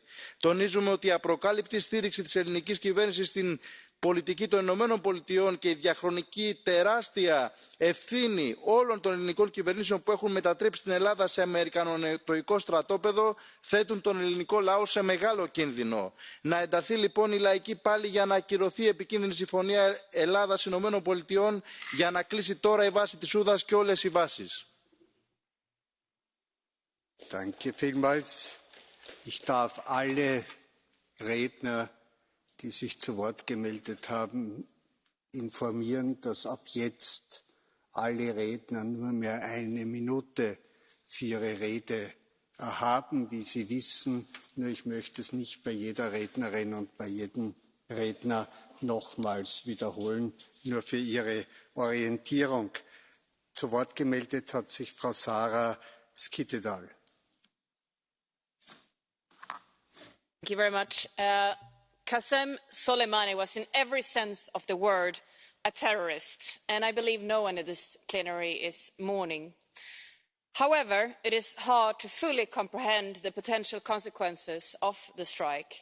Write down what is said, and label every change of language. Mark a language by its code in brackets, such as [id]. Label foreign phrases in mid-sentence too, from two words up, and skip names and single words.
[el] Τονίζουμε ότι η απροκάλυπτη στήριξη της ελληνικής κυβέρνησης στην πολιτική των Ηνωμένων Πολιτειών και η διαχρονική τεράστια ευθύνη όλων των ελληνικών κυβερνήσεων που έχουν μετατρέψει την Ελλάδα σε αμερικανονετοϊκό στρατόπεδο θέτουν τον ελληνικό λαό σε μεγάλο κίνδυνο. Να ενταθεί λοιπόν η λαϊκή πάλη για να ακυρωθεί η επικίνδυνη συμφωνία Ελλάδας-Ηνωμένων Πολιτειών για να κλείσει τώρα η βάση της Ούδας και όλες οι βάσεις. [de] Danke vielmals. Ich darf alle Redner, die sich zu Wort gemeldet haben, informieren, dass ab jetzt alle Redner nur mehr eine Minute für ihre Rede haben, wie Sie wissen. Nur ich möchte es nicht bei jeder Rednerin und bei jedem Redner nochmals wiederholen, nur für Ihre Orientierung. Zu Wort gemeldet hat sich Frau Sara Skyttedal. [en] Thank you very much. Qasem Soleimani was in every sense of the word a terrorist, and I believe no one in this plenary is mourning. However, it is hard to fully comprehend the potential consequences of the strike.